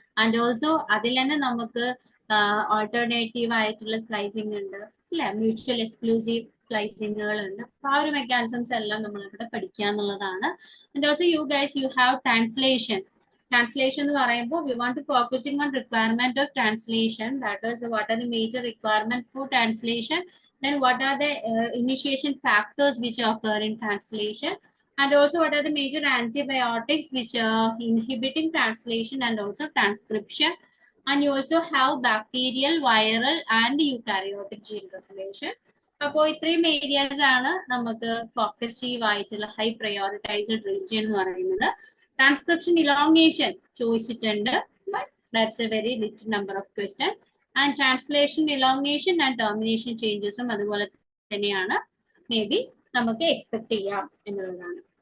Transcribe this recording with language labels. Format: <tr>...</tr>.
<ml>And also അതിൽ തന്നെ നമുക്ക് ആൾട്ടർനേറ്റീവ് ആയിട്ടുള്ള സ്പ്ലൈസിംഗ് ഉണ്ട് അല്ലെ, മ്യൂച്വൽ എക്സ്ക്ലൂസീവ് സ്പ്ലൈസിങ്ങുകൾ ഉണ്ട്. അപ്പൊ ആ ഒരു മെക്കാനിസംസ് എല്ലാം നമ്മൾ ഇവിടെ പഠിക്കുക എന്നുള്ളതാണ്.</ml> <en>And also you guys you have translation.</en> <ml>Translation എന്ന് പറയുമ്പോൾ</ml> <en>We want to focusing on requirement of translation. That is what are the major requirement for translation, then what are the initiation factors which occur in translation, and also what are the major antibiotics which are inhibiting translation and also transcription. And you also have bacterial, viral and eukaryotic gene regulation.</en> <ml>അപ്പോൾ ഇത്രയും areas ആണ് നമുക്ക് ഫോക്കസീവ് ആയിട്ടുള്ള high prioritised region എന്ന് പറയുന്നത്. Transcription elongation ചോദിച്ചിട്ടുണ്ട്,</ml> <en>But that's a very little number of question.</en> <ml>And translation elongation and termination ചേഞ്ചസും അതുപോലെ തന്നെയാണ് മേ ബി നമുക്ക് എക്സ്പെക്ട് ചെയ്യാം എന്നുള്ളതാണ്.</ml>